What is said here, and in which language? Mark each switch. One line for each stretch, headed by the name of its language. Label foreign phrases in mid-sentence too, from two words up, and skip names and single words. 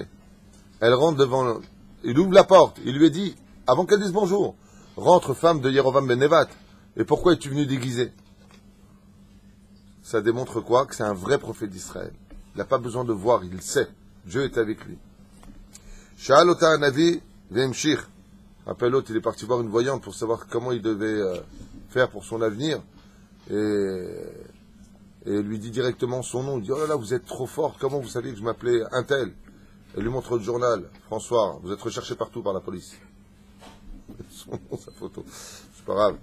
French: Elle rentre devant, il ouvre la porte, il lui a dit, avant qu'elle dise bonjour, rentre femme de Yerovam ben Nevat. Et pourquoi es-tu venu déguisé? Ça démontre quoi? Que c'est un vrai prophète d'Israël. Il n'a pas besoin de voir, il sait. Dieu est avec lui.
Hebrew: שאל אותה הנביא ואמשיך.
French: Après l'autre, il est parti voir une voyante pour savoir comment il devait faire pour son avenir. Et lui dit directement son nom. Il dit, oh là là, vous êtes trop forte, comment vous saviez que je m'appelais un tel? Elle lui montre le journal. François, vous êtes recherché partout par la police. Son nom, sa photo. C'est pas grave.